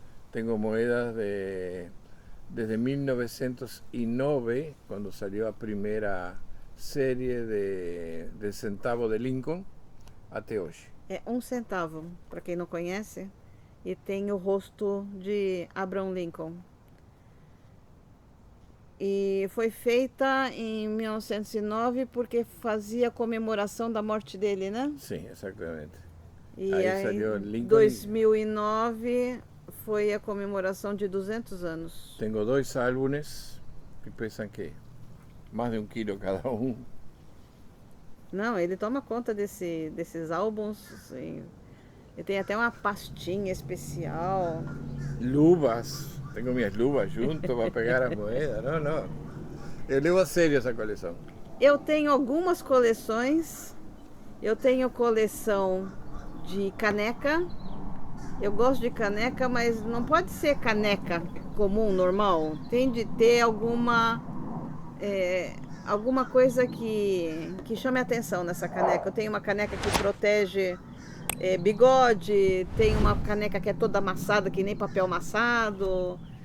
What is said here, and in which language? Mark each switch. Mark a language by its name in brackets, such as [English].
[Spanish] Tengo moedas desde 1909, cuando salió la primera serie de centavo de Lincoln, [Portuguese] até hoje. É 1 centavo, para quem não conhece, e tem o rosto de Abraham Lincoln. E foi feita em 1909 porque fazia comemoração da morte dele, né? [Spanish] Sí, exactamente. [Portuguese] E Aí aí, saiu em Lincoln 2009 foi a comemoração de 200 anos. [Spanish] Tengo 2 álbumes que pesan que más de 1 kilo cada uno. [Portuguese] Não, ele toma conta desses álbuns. Assim, ele tem até uma pastinha especial. [Spanish] Luvas, tengo mis luvas junto para [Portuguese] pegar as moedas. [Spanish] No. [Portuguese] Eu levo a sério essa coleção. Eu tenho algumas coleções. Eu tenho coleção de caneca. Eu gosto de caneca, mas não pode ser caneca comum, normal. Tem de ter alguma coisa que chame a atenção nessa caneca. Eu tenho uma caneca que protege bigode, tem uma caneca que é toda amassada, que nem papel amassado.